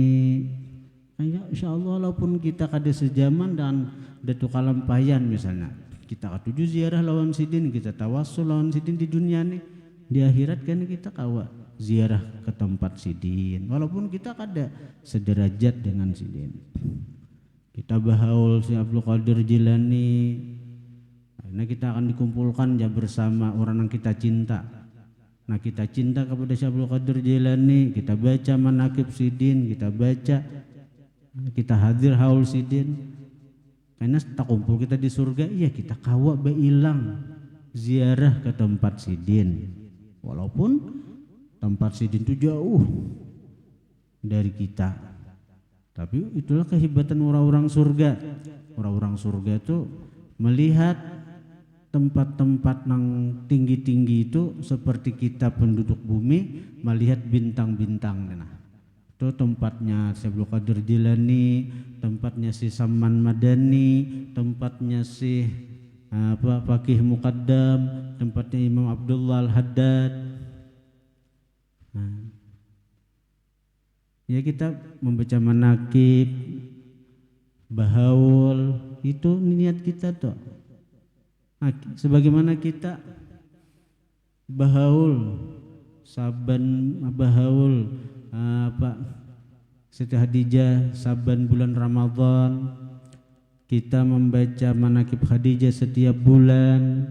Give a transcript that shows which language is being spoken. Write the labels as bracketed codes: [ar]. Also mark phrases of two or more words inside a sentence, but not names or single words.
[bjn] Ya insyaallah walaupun kita kada sejaman dan datu kalampayan misalnya. Kita katuju ziarah lawan sidin, kita tawassul lawan sidin di dunia nih. Di akhirat kan kita kawa ziarah ke tempat sidin. [id] Walaupun kita kada sederajat dengan sidin. [bjn] Kita bahaul si Abdul Qadir Jilani. [id] Nah, kita akan dikumpulkan ya bersama orang yang kita cinta. Nah, kita cinta kepada si Abdul Qadir Jilani, kita baca manaqib sidin, kita baca, kita hadir haul sidin. [bjn] Karena tak kumpul kita di surga, iya kita kawa bailang ziarah ke tempat sidin. [id] Walaupun tempat sidin itu jauh dari kita. Tapi itulah kehebatan orang-orang surga. Orang-orang surga itu melihat tempat-tempat yang tinggi-tinggi itu seperti kita penduduk bumi melihat bintang-bintang. Nah, itu tempatnya si Abdul Qadir Jilani, tempatnya si Saman Madani, tempatnya si Faqih Muqaddam, tempatnya Imam Abdullah Al-Haddad. Nah, ya kita membaca manaqib, [bjn] bahaul, itu niat kita tuh. [id] Nah, sebagaimana kita bahaul, [bjn] saban bahaul [id] Siti Khadijah saban bulan Ramadan, kita membaca manaqib Khadijah setiap bulan.